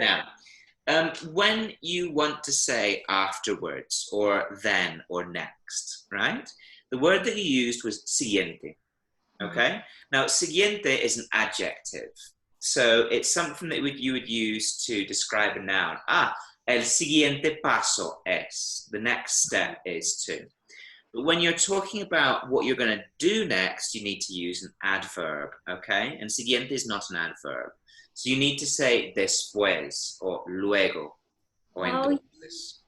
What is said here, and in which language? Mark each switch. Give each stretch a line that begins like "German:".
English: Now, when you want to say afterwards, or then, or next, right? The word that you used was siguiente, okay? Now, siguiente is an adjective. So it's something that you would use to describe a noun.
Spanish: El siguiente paso es,
English: the next step is to. But when you're talking about what you're going to do next, you need to use an adverb, okay? And siguiente is not an adverb. So you need to say después, or luego, or entonces.